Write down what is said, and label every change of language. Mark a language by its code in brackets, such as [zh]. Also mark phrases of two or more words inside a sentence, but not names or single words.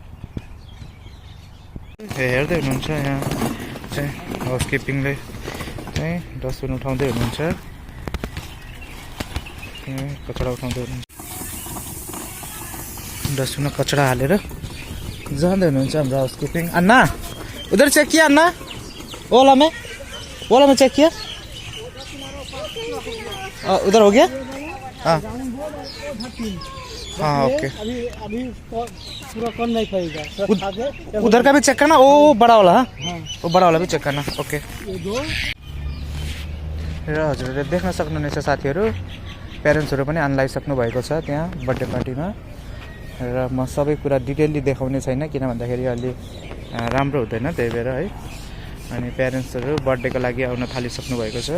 [ne] हेर्दै हुनुहुन्छ यहाँ चाहिँ हाउसकिपिङले चाहिँ डस्टबिन उठाउँदै हुनुहुन्छ, कचडा उठाउँदै हुनुहुन्छ। डस्टबिनमा कचडा हालेर जाँदै हुनुहुन्छ हाम्रो हाउसकीपिंग। [hi] अन्ना उधर चेक किया, अन्ना ओला में चेक किया, उधर हो गया। हाँ हाँ ओके, अभी पूरा कर नहीं पाएगा। उधर का भी चेक करना, वो बड़ा वाला। हाँ वो बड़ा वाला भी चेक करना। [ne] ओके र हजुरहरूले देख्न सक्नुहुनेछ साथीहरू, प्यारेन्ट्सहरू पनि आनलाइसक्नु भएको छ त्यहाँ बर्थडे पार्टीमा। र म सबै कुरा डिटेलली देखाउने छैन, किन भन्दाखेरि अलि राम्रो हुँदैन, त्यही भएर है। अनि प्यारेन्ट्सहरू बर्थडेको लागि आउन थालिसक्नु भएको छ।